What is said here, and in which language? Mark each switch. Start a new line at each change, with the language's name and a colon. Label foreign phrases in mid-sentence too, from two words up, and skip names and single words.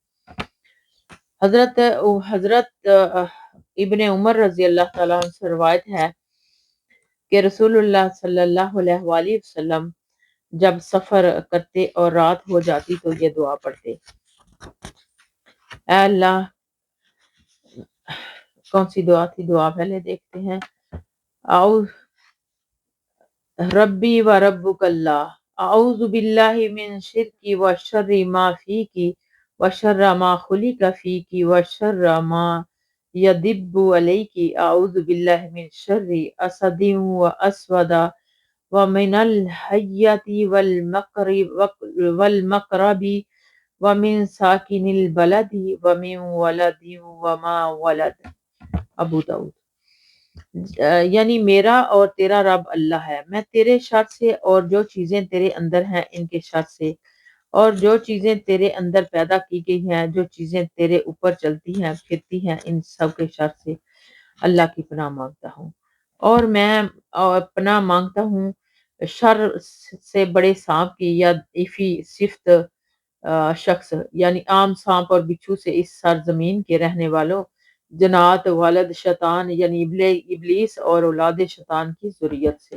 Urdu: حضرت ابن عمر
Arabic: رضی اللہ تعالیٰ عنہ
Urdu: سے روایت ہے کہ رسول اللہ
Arabic: صلی اللہ علیہ وآلہ وسلم
Urdu: جب سفر کرتے اور رات ہو جاتی تو یہ دعا پڑھتے: اے اللہ، کون سی دعا تھی؟ دعا پہلے دیکھتے ہیں۔
Arabic: ربی و ربک اللہ، اعوذ باللہ من شرک و شر ما فیک و شر ما خلق فیک و شر ما یدب علیک، اعوذ باللہ من شر اسد و اسود و من الحیۃ والمقرب و من ساکن البلد و من ولد و ما ولد۔
Urdu: ابو داؤد۔ یعنی میرا اور تیرا رب اللہ ہے، میں تیرے شر سے اور جو چیزیں تیرے اندر ہیں ان کے شر سے، اور جو چیزیں تیرے اندر پیدا کی گئی ہیں، جو چیزیں تیرے اوپر چلتی ہیں پھرتی ہیں، ان سب کے شر سے اللہ کی پناہ مانگتا ہوں، اور میں پناہ مانگتا ہوں شر سے بڑے سانپ کی یا ایفی صفت شخص، یعنی عام سانپ اور بچھو سے، اس سرزمین کے رہنے والوں، جنات والد شیطان یعنی ابلیس اور اولاد شیطان کی ذریت سے۔